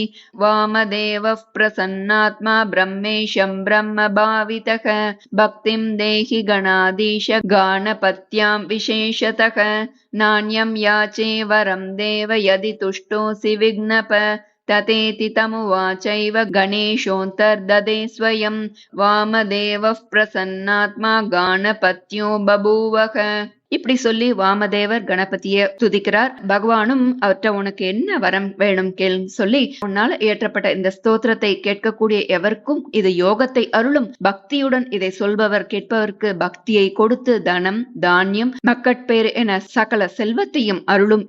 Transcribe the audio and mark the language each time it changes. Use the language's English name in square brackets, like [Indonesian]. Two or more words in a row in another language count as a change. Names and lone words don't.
[Sanskrit] वामदेवः प्रसन्नात्मा ब्रह्मेशं ब्रह्मभावितः भक्तिं देहि गणाधीश गाणपत्यां विशेषतः नान्यं याचे वरं देव यदि तुष्टोऽसि विघ्नप ततेति तमुवाचैव गणेशोऽन्तर्ददे स्वयं वामदेवः प्रसन्नात्मा गाणपत्यो बभूवः. [Tamil] இப்படி சொல்லி வாமதேவர் கணபதிய துதிக்கிறார். பகவானும் அவற்றை உனக்கு என்ன வரம் வேணும் கேள்னு சொல்லி உன்னால இயற்றப்பட்ட இந்த ஸ்தோத்திரத்தை கேட்கக்கூடிய எவருக்கும் இது யோகத்தை அருளும். பக்தியுடன் இதை சொல்பவர் கேட்பவருக்கு பக்தியை கொடுத்து தனம் தானியம் மக்கட்பேறு என சகல செல்வத்தையும் அருளும்.